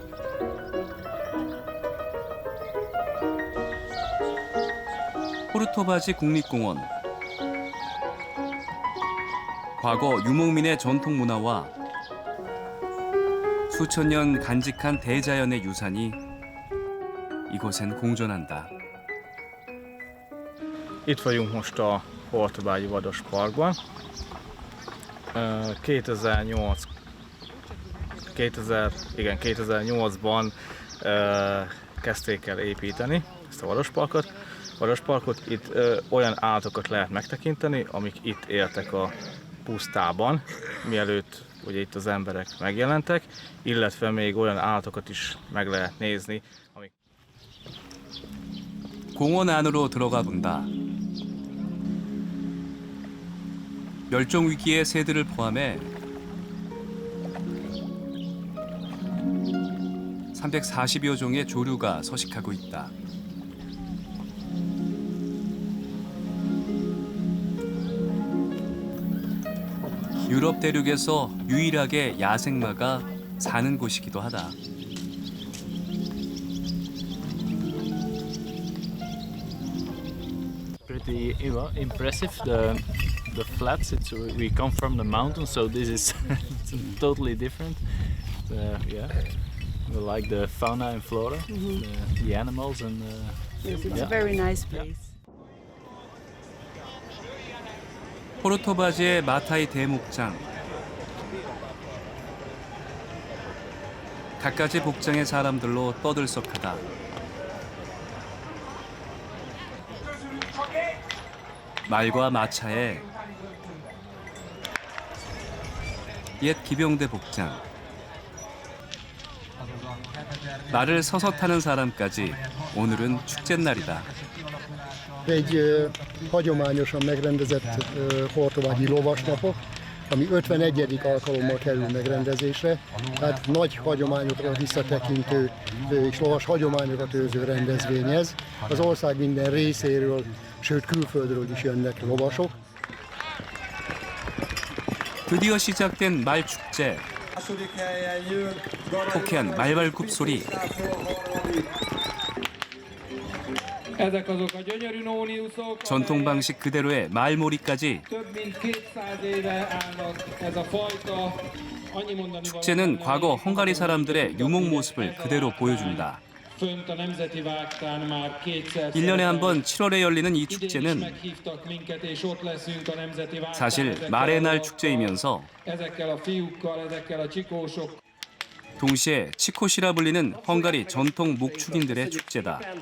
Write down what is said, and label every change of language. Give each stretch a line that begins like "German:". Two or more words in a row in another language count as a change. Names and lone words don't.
Korean: 호르토바지 국립공원. 과거 유목민의 전통 문화와 수천 년 간직한 대자연의 유산이 이곳엔 공존한다.
Hungarian: Itt vagyunk most a Hortobágyi Vadas Parkban. 2008-ban kezdték el építeni ezt a vadasparkot. Itt olyan állatokat lehet megtekinteni, amik itt éltek a pusztában, mielőtt ugye itt az emberek megjelentek, illetve még olyan állatokat is meg lehet nézni, amik...
Korean: 공원 안으로 들어가 본다. 멸종 위기의 새들을 포함해 340여 종의 조류가 서식하고 있다. 유럽 대륙에서 유일하게 야생마가 사는 곳이기도 하다.
English: Pretty impressive. The flats. We come from the mountains, so this is totally different. Yeah, we like the fauna and flora, the animals, and Yes, it's a very nice place.
Korean: 호르토바지의 마타이 대목장. 갖가지 복장의 사람들로 떠들썩하다. 말과 마차에 옛 기병대 복장. 말을 서서 타는 사람까지 오늘은 축제날이다.
Hungarian: Egy hagyományosan megrendezett hortobágyi lovasnapok, ami 51. alkalommal kerül megrendezésre. Tehát nagy hagyományokra visszatekintő és lovas hagyományokat őrző rendezvény ez. Az ország minden részéről, sőt külföldről is jönnek lovasok.
Korean: 드디어 시작된 말 축제. 호쾌한 말발굽 소리. 전통 방식 그대로의 말몰이까지.
Hungarian: több mint 200 éve állnak ez a fajta
Korean: 축제는 과거 헝가리 사람들의 유목 모습을 그대로 보여준다. 1년에 한 번 7월에 열리는 이 축제는 사실 말의 날 축제이면서 동시에 치코시라 불리는 헝가리 전통 목축인들의 축제다.